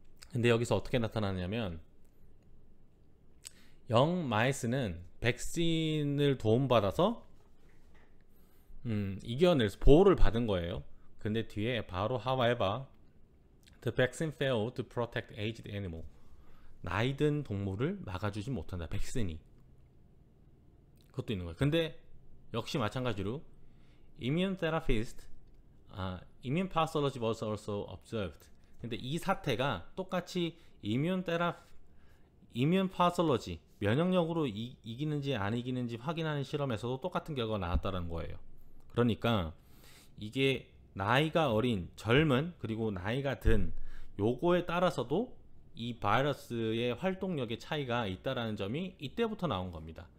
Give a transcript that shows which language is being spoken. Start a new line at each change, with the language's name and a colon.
Korean: 근데 여기서 어떻게 나타나냐면, young mice는 백신을 도움받아서 이겨내서 보호를 받은 거예요. 근데 뒤에 바로
English: however the vaccine failed to protect aged animal,
Korean: 나이 든 동물을 막아주지 못한다, 백신이. 그것도 있는 거예요. 근데 역시 마찬가지로
English: immune therapist, immune pathology was also observed.
Korean: 근데 이 사태가 똑같이 immune pathology, 면역력으로 이기는지 안 이기는지 확인하는 실험에서도 똑같은 결과가 나왔다는 거예요. 그러니까 이게 나이가 어린, 젊은, 그리고 나이가 든 요거에 따라서도 이 바이러스의 활동력의 차이가 있다라는 점이 이때부터 나온 겁니다.